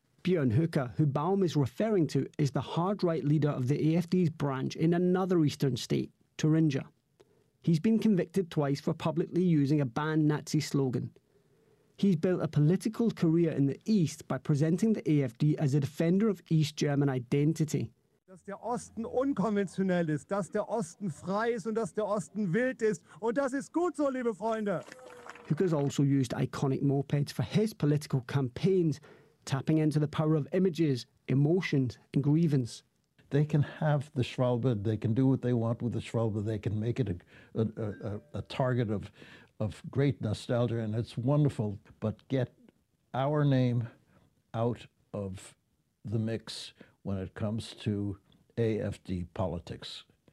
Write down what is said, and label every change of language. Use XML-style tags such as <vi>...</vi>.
<en>Björn Höcke, who Baum is referring to, is the hard right leader of the AfD's branch in another eastern state, Thuringia. He's been convicted twice for publicly using a banned Nazi slogan. He's built a political career in the East by presenting the AfD as a defender of East German identity.</en> <de>Dass der Osten unkonventionell ist, dass der Osten frei ist und dass der Osten wild ist. Und das ist gut so, liebe Freunde.</de> <en>Höcke's also used iconic mopeds for his political campaigns, tapping into the power of images, emotions, and grievance. They can have the Schwalbe, they can do what they want with the Schwalbe, they can make it a target of great nostalgia, and it's wonderful, but get our name out of the mix when it comes to AfD politics.</en>